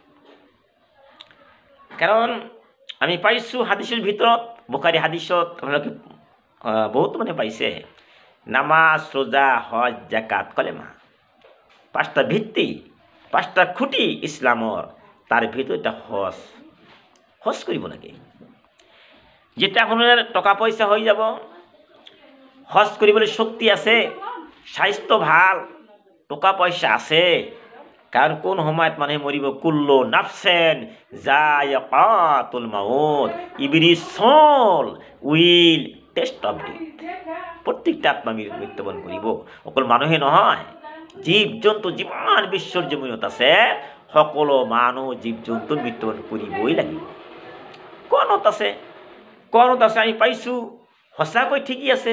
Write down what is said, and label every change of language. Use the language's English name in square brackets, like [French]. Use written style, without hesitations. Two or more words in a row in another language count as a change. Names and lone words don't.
[Assamese] কাৰণ আমি পাইছোঁ হাদিছৰ ভিতৰত, বুখাৰী হাদিছত আপোনালোকে বহুত মানে পাইছে, নামাজ, ৰোজা, হজ, জাকাত, কলেমা, পাঁচটা ভিত্তি, পাঁচটা খুঁটি ইছলামৰ, তাৰ ভিতৰত এটা হজ কৰিব লাগে। যেতিয়া আপোনাৰ টকা পইচা হৈ যাব, হজ কৰিবলৈ শক্তি আছে, স্বাস্থ্য ভাল, টকা পইচা আছে, কাৰণ কোন সময়ত মানুহে মৰিব, [Arabic] كل نفس ذائقة الموت, [English] Every soul will taste of death. [Assamese] প্ৰত্যেকটা আত্মা মৃত্যুবৰণ কৰিব। অকল মানুহে নহয়, জীৱ জন্তু যিমান বিশ্বৰ জমিনত আছে, সকলো মানুহ জীৱ জন্তু মৃত্যুবৰণ কৰিবই লাগিব। কোনত আছে আমি পাইছোঁ, সঁচাকৈ ঠিকই আছে।